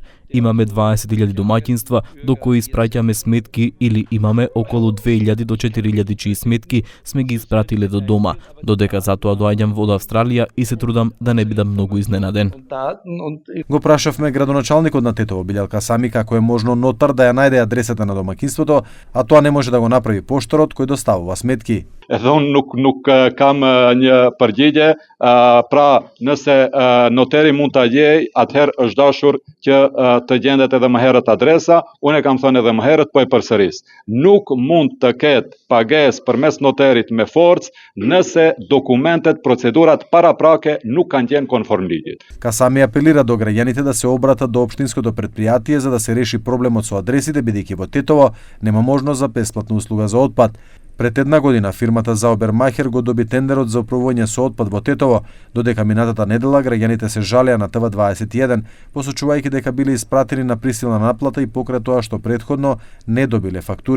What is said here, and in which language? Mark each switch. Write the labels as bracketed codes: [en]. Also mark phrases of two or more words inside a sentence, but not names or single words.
[mk] Имаме 20.000 домаќинства до кои испраќаме сметки или имаме околу 2.000 до 4.000 чии сметки сме ги испратиле до дома, додека затоа доаѓам од Австралија и се трудам да не бидам многу изненаден. Го прашавме градоначалникот на Тетово, Билјалка Сами, како е можно нотар да ја најде адресата на домаќинството, а тоа не може да го направи поштарот кој доставува сметки. [sq] Edhe unë nuk kam një përgjigje, pra nëse noteri mund ta gjej, atëherë është dashur që të gjendet edhe më herët adresa, unë e kam thënë edhe më herët, po e përsëris. Nuk mund të ketë pagesë përmes noterit me forcë nëse dokumentet, procedurat paraprake nuk kanë qenë konform ligjit. [mk] Касами апелира до граѓаните да се обратат до општинското претпријатие за да се реши проблемот со адресите, бидејќи во Тетово нема можност за бесплатна услуга за отпад. Пред една година фирмата Zaubermacher го доби тендерот за управување со отпад во Тетово, додека минатата недела граѓаните се жалеа на ТВ21, посочувајќи дека биле испратени на присилна наплата и покрај тоа што претходно не добиле фактури.